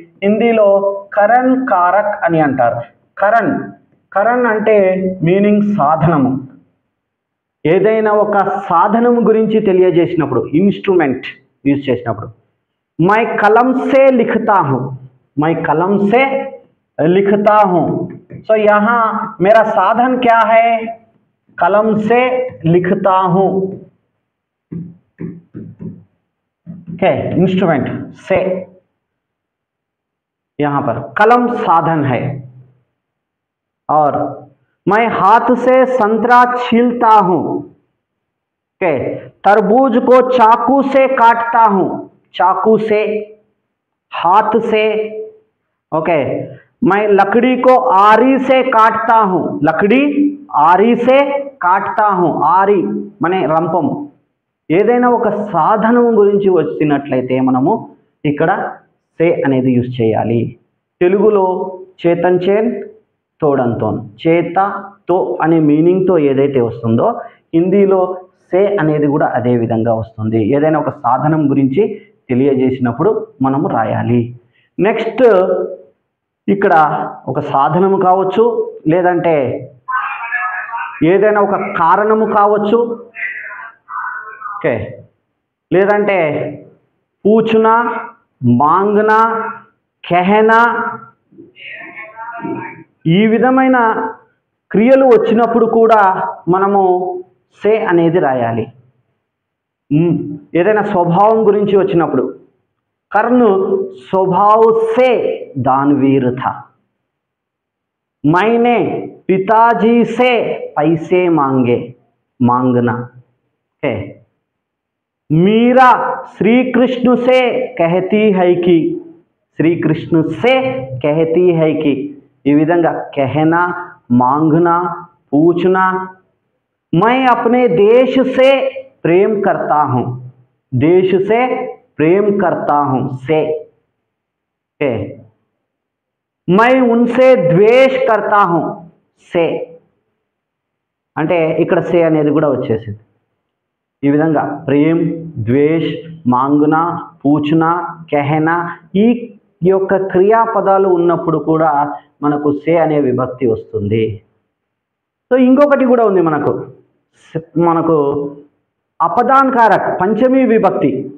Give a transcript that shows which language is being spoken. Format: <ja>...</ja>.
<te>హిందీలో కరణ్ కారక్ అని అంటారు. కరణ్, కరణ్ అంటే మీనింగ్ సాధనము. ఏదైనా ఒక సాధనము గురించి తెలియజేసినప్పుడు, ఇన్స్ట్రుమెంట్ యూజ్ చేసినప్పుడు,</te> <hi>మై కలం సే లిఖతా హూ, మై కలం సే लिखता हूं. सो यहां मेरा साधन क्या है? कलम से लिखता हूं. क्या इंस्ट्रूमेंट से, यहां पर कलम साधन है. और मैं हाथ से संतरा छीलता हूं. क्या तरबूज को चाकू से काटता हूं. चाकू से, हाथ से. ओके, मैं लकड़ी को आरी से काटता हूं. लकड़ी आरी से काटता हूं.</hi> <te>ఆరి మనే రంపం. ఏదైనా ఒక సాధనం గురించి వచ్చినట్లయితే మనము ఇక్కడ సే అనేది యూజ్ చేయాలి. తెలుగులో చేతంచేన్ తోడంతోన్, చేత తో అనే మీనింగ్తో ఏదైతే వస్తుందో హిందీలో సే అనేది కూడా అదే విధంగా వస్తుంది. ఏదైనా ఒక సాధనం గురించి తెలియజేసినప్పుడు మనము రాయాలి. నెక్స్ట్ ఇక్కడ ఒక సాధనము కావచ్చు, లేదంటే ఏదైనా ఒక కారణము కావచ్చు. ఓకే, లేదంటే పూచునా, మాంగ్నా, కెహనా, ఈ విధమైన క్రియలు వచ్చినప్పుడు కూడా మనము సే అనేది రాయాలి. ఏదైనా స్వభావం గురించి వచ్చినప్పుడు,</te> <hi>कर्ण स्वभाव से दानवीर था. मैंने पिताजी से पैसे मांगे, मांगना है. मीरा श्री कृष्ण से कहती है कि, श्री कृष्ण से कहती है कि,</hi> <te>ये विधंगा</te> <hi>कहना, मांगना, पूछना. मैं अपने देश से प्रेम करता हूं. देश से प्रेम करता हूं से. मैं उनसे द्वेष करता हूं से.</hi> <te>అంటే ఇక్కడ సే అనేది కూడా వచ్చేసింది. ఈ విధంగా ప్రేమ్, ద్వేష్, మాంగునా, పూచనా, కెహనా ఈ యొక్క క్రియాపదాలు ఉన్నప్పుడు కూడా మనకు సే అనే విభక్తి వస్తుంది. సో ఇంకొకటి కూడా ఉంది మనకు అపదాన్కారక్ పంచమీ విభక్తి.</te>